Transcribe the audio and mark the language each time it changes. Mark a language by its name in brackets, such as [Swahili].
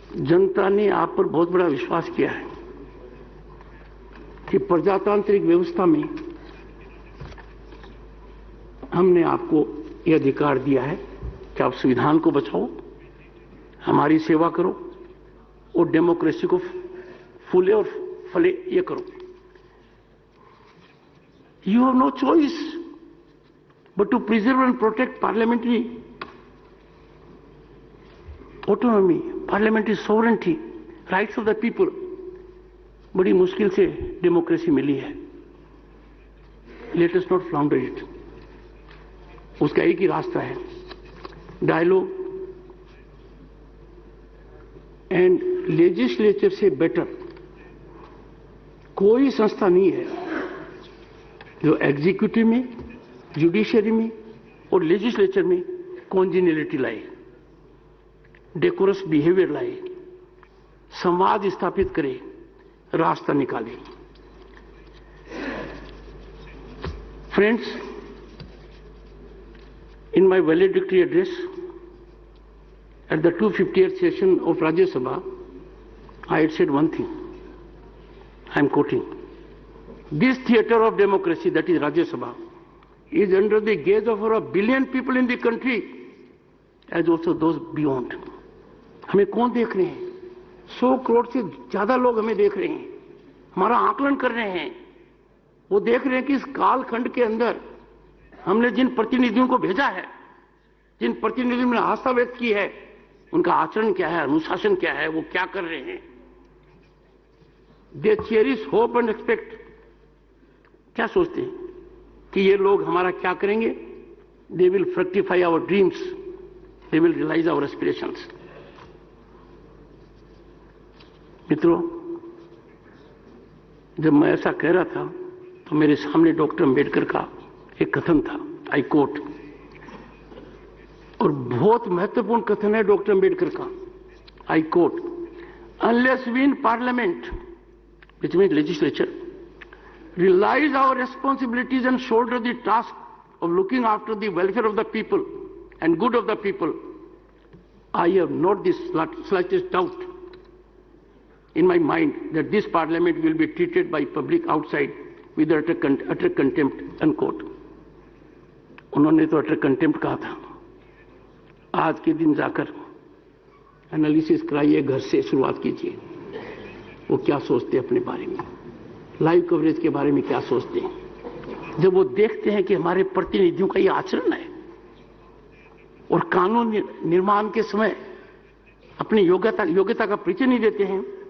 [Hindi] जनता ने आप पर बहुत बड़ा विश्वास किया है कि प्रजातांत्रिक व्यवस्था में हमने आपको यह अधिकार दिया है कि आप संविधान को बचाओ, हमारी सेवा करो और डेमोक्रेसी को फूले और फले ये करो. [English] You have no choice but to preserve and protect parliamentary autonomy, parliamentary sovereignty, rights of the people. [Hindi] बड़ी मुश्किल से डेमोक्रेसी मिली है. [English] Let us not flounder it. [Hindi] उसका एक ही रास्ता है, डायलॉग एंड लेजिस्लेचर से बेटर कोई संस्था नहीं है जो एग्जीक्यूटिव में, जुडिशरी में और लेजिस्लेचर में कॉन्जिनियलिटी लाए, डेकोरस बिहेवियर लाए, संवाद स्थापित करे, रास्ता निकाले. [English] Friends, in my valedictory address at the 250th session of Rajya Sabha, I had said one thing. I am quoting. This theatre of democracy, that is Rajya Sabha, is under the gaze of over 1 billion people in the country, as also those beyond. [Hindi] हमें कौन देख रहे हैं? 100 करोड़ से ज्यादा लोग हमें देख रहे हैं, हमारा आकलन कर रहे हैं. वो देख रहे हैं कि इस कालखंड के अंदर हमने जिन प्रतिनिधियों को भेजा है, जिन प्रतिनिधियों ने आस्था व्यक्त की है, उनका आचरण क्या है, अनुशासन क्या है, वो क्या कर रहे हैं. [English] They cherish hope and expect. [Hindi] क्या सोचते हैं कि ये लोग हमारा क्या करेंगे? [English] They will fructify our dreams, they will realise our aspirations. [Hindi] मित्रों, जब मैं ऐसा कह रहा था तो मेरे सामने डॉक्टर अंबेडकर का एक कथन था, [English] I quote, [Hindi] और बहुत महत्वपूर्ण कथन है डॉक्टर अंबेडकर का. [English] I quote, unless we in parliament, which means legislature, realize our responsibilities and shoulder the task of looking after the welfare of the people and good of the people, I have not the slightest doubt in my mind that this parliament will be treated by public outside with utter contempt, unquote. [Hindi] उन्होंने तो अटर contempt कहा था. आज के दिन जाकर analysis कराइए, घर से शुरुआत कीजिए. वो क्या सोचते हैं अपने बारे में, लाइव कवरेज के बारे में क्या सोचते हैं, जब वो देखते हैं कि हमारे प्रतिनिधियों का ये आचरण है और कानून निर्माण के समय अपनी योग्यता का परिचय नहीं देते हैं.